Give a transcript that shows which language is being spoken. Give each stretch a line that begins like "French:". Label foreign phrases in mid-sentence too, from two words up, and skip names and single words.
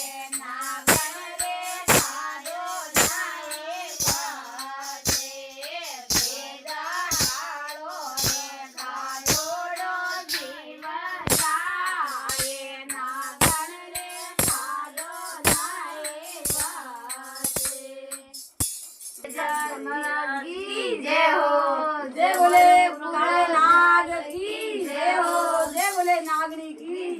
Gujarati: નાગણ રે ખાધો નાય બચે તેજા કાળો રે ખાધોડો જીવ જારે નાગણ રે ખાધો નાય બચે જય હો
Hindi: जय बोले पूरे नाग की जय हो, जय बोले नागरी की